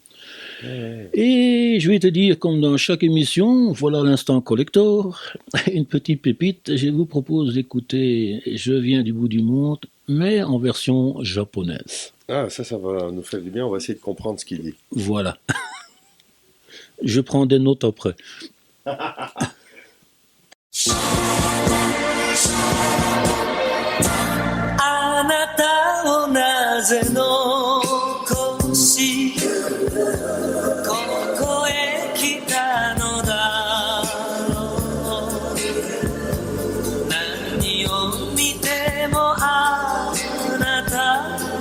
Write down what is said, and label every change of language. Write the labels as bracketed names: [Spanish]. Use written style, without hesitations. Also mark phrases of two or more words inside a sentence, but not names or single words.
[French] Et je vais te dire, comme dans chaque émission, voilà l'instant collector, une petite pépite. Je vous propose d'écouter Je viens du bout du monde, mais en version japonaise. Ah, ça va nous faire du bien, on va essayer de comprendre ce qu'il dit. Voilà. Je prends des notes après. [Japanese] あなたをなぜ残しここへ来たのだろう何を見てもあなた